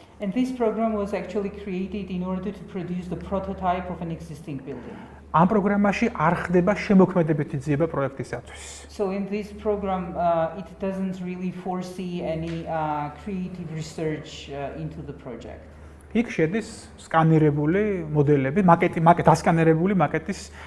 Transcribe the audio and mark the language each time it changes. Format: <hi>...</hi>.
<en>And this program was actually created in order to produce the prototype of an existing building.</en> <ka>ამ პროგრამაში არ ხდება შემოქმედებითი ძიება პროექტისათვის.</ka> <en>So in this program, it doesn't really foresee any creative research into the project.</en> <ka>იქ შედის სკანირებული მოდელები, დასკანირებული მაკეტის</ka>